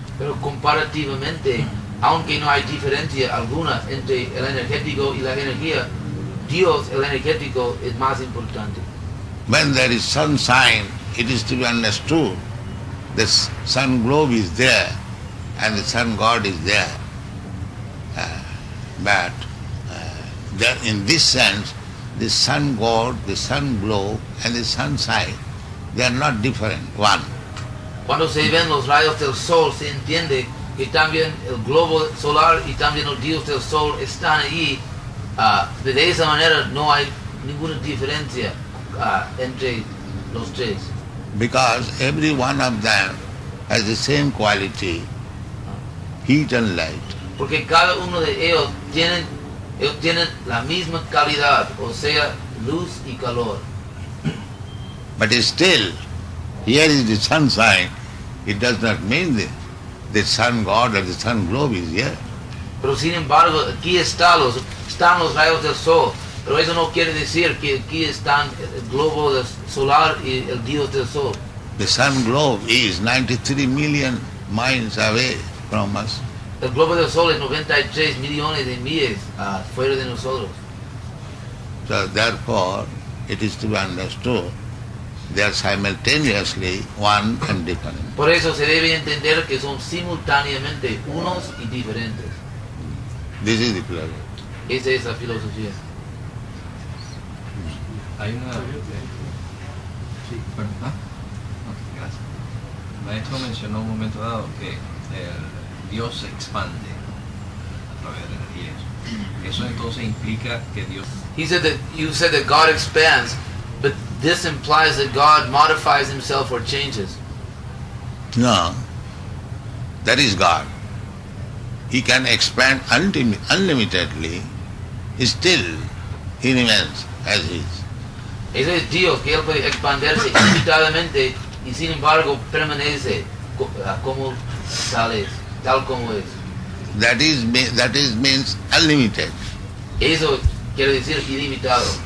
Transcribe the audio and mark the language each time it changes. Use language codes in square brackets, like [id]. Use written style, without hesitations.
[es] Pero comparativamente, aunque no hay diferencia alguna entre el energético y la energía, Dios, el energético, es más importante. [en] When there is sunshine, it is to be understood the sun globe is there and the sun god is there. But there, in this sense, the sun god, the sun globe and the sunshine, they are not different. One. [es] Cuando se ven los rayos del sol, se entiende que también el globo solar y también el Dios del sol están allí. De esa manera no hay ninguna diferencia entre los tres. [en] Because every one of them has the same quality, heat and light. [es] Porque cada uno de ellos tienen la misma calidad, o sea, luz y calor. [en] But still, here is the sunshine. It does not mean that the sun god or the sun globe is here. [es] Pero sin embargo, aquí están los rayos del sol. Pero eso no quiere decir que aquí están el globo solar y el Dios del sol. [en] The sun globe is 93 million miles away from us. [es] El globo del sol es 93 millones de millas fuera de nosotros. [en] So therefore, it is to be understood they are simultaneously one and different. [es] Por eso se debe entender que son simultáneamente unos y diferentes. [en] This is the philosophy. [es] Esa es la filosofía. Hay una... Sí, bueno, ok, gracias. El maestro mencionó en un momento dado que Dios se expande a través de la energía. Eso entonces implica que Dios... [en] He said that you said that God expands, but this implies that God modifies himself or changes. No, that is God. He can expand unlimitedly, still he remains as he is. [es] Eso es Dios, que Él puede expandirse ilimitadamente y sin embargo permanece como tal como es. [en] That is means unlimited. [es] Eso quiere decir ilimitado.